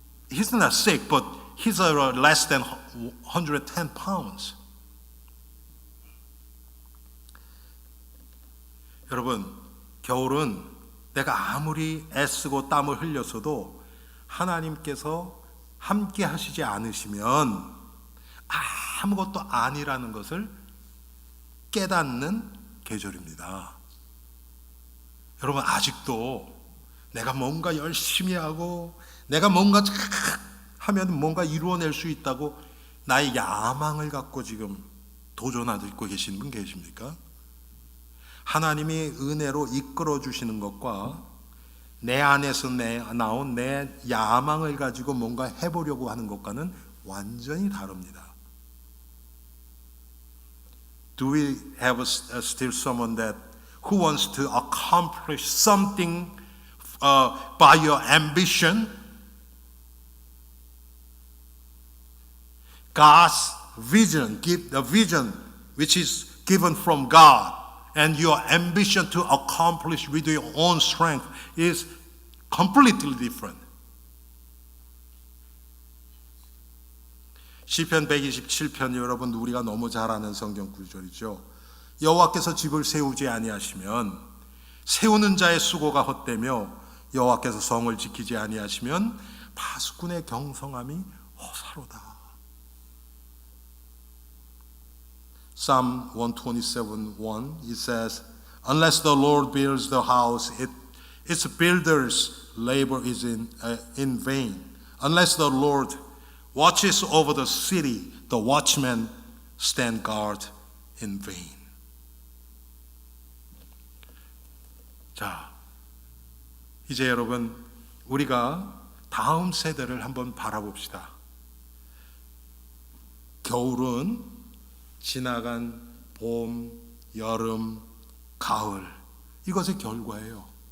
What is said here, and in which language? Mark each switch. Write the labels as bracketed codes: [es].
[en] He's not sick, but he's less than 110 pounds. [ko] 여러분, 겨울은 내가 아무리 애쓰고 땀을 흘렸어도 하나님께서 함께 하시지 않으시면 아무것도 아니라는 것을 깨닫는 계절입니다. 여러분, 아직도 내가 뭔가 열심히 하고 내가 뭔가 하면 뭔가 이루어낼 수 있다고 나의 야망을 갖고 지금 도전하고 계신 분 계십니까? 하나님이 은혜로 이끌어 주시는 것과 내 안에서 나온 내 야망을 가지고 뭔가 해보려고 하는 것과는 완전히 다릅니다. [en] Do we have still someone who wants to accomplish something by your ambition? God's vision, give the vision which is given from God, and your ambition to accomplish with your own strength is completely different. [ko] 시편 127편, 여러분 우리가 너무 잘 아는 성경 구절이죠. 여호와께서 집을 세우지 아니하시면 세우는 자의 수고가 헛되며 여호와께서 성을 지키지 아니하시면 파수꾼의 경성함이 허사로다. [en] Psalm 127:1, it says, unless the Lord builds the house, its builders' labor is in vain. Unless the Lord watches over the city, the watchmen stand guard in vain. [ko] 자, 이제 여러분, 우리가 다음 세대를 한번 바라봅시다. 겨울은 지나간 봄, 여름, 가을, 이것의 결과예요.